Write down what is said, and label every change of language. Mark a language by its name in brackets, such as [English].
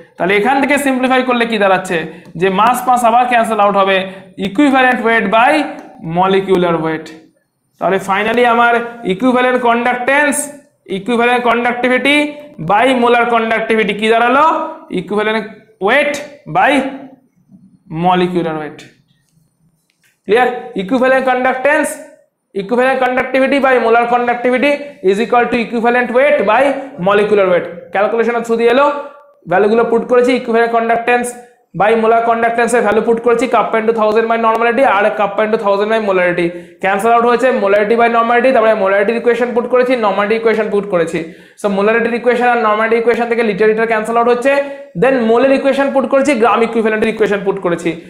[Bangla] তাহলে এখান থেকে সিম্পলিফাই করলে কি দাঁড়াচ্ছে? যে মাস মাস আবার ক্যান্সেল আউট হবে, equivalent wait by molecular weight. তাহলে ফাইনালি আমার equivalent conductance, equivalent conductivity by molar conductivity কি দাঁড়ালো? Equivalent wait by molecular weight. Clear? [English] Equivalent conductance, equivalent conductivity by molar conductivity is equal to equivalent weight by molecular weight. [Bangla] Calculation through দিয়ে এলো, ভ্যালুগুলো put করেছি, equivalent conductance by molar কন্ডাক্টেন্সের value put করেছি, cup into 1000 by normality আর cup into 1000 by molarity. Cancel out হয়েছে molarity by normality, তারপরে মোলারিটির equation put করেছি, normality equation put করেছি। So মোলারিটির equation আর normality equation থেকে litre litre cancel out হচ্ছে, দেন মোলের equation put করেছি, গ্রাম ইকুইভ্যালেন্টের equation put করেছি।